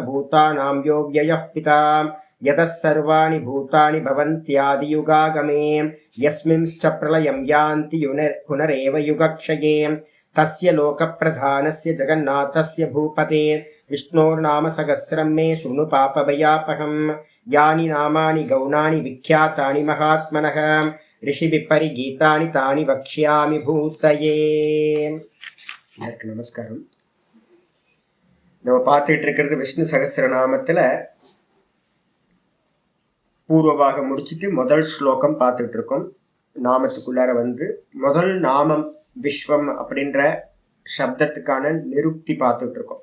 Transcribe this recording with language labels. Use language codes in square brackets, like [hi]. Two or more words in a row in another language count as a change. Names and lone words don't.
[sa] भूतानां यो व्ययः पिता यतः सर्वाणि भूतानि भवन्त्यादियुगागमे यस्मिंश्च प्रलयं यान्ति पुनरेव युगक्षये तस्य लोकप्रधानस्य जगन्नाथस्य भूपते विष्णोर्नाम सहस्रं मे शृणु पापभयापहं यानि नामानि गौणानि विख्यातानि महात्मनः ऋषिभिः परिगीतानि तानि वक्ष्यामि भूतये। [ta] நமஸ்காரம். நம்ம பார்த்துட்டு இருக்கிறது விஷ்ணு சகஸ்ரநாமத்துல பூர்வபாகம் முடிச்சுட்டு முதல் ஸ்லோகம் பார்த்துட்டு இருக்கோம். நாமத்துக்குள்ளார வந்து முதல் நாமம் விஸ்வம் அப்படின்ற சப்தத்துக்கான நிருக்தி பார்த்துட்டு இருக்கோம்.